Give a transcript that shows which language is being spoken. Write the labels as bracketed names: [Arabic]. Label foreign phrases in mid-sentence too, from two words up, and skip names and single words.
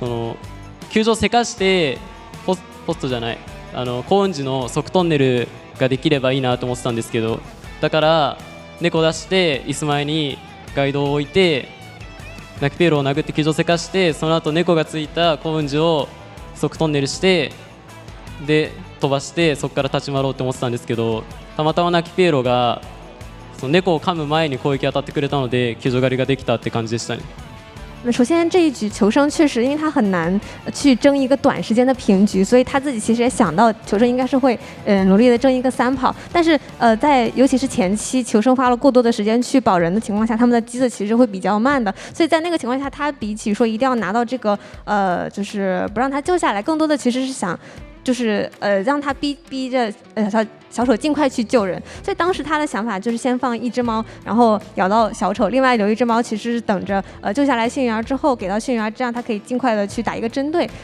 [Japanese] の救助をせかしてポストじゃないコウンジの側トンネルができればいいなと思ってたんですけど、だから猫出して椅子前にガイドを置いてナキピエロを殴って救助せかして、その後猫がついたコウンジを側トンネルしてで飛ばしてそこから立ち回ろうと思ってたんですけど、たまたまナキピエロがその猫を噛む前に攻撃当たってくれたので救助狩りができたって感じでしたね。 [Chinese] 首先这一局求生确实因为他很难去争一个短时间的平局，所以他自己其实也想到求生应该是会努力的争一个 3跑，但是在尤其是前期求生花了过多的时间去保人的情况下，他们的机子其实会比较慢的，所以在那个情况下他比起说一定要拿到这个就是不让他救下来，更多的其实是想就是让他逼着小丑尽快去救人，所以当时他的想法就是先放一只猫，然后咬到小丑，另外留一只猫其实是等着救下来幸运儿之后给到幸运儿，这样他可以尽快的去打一个针对。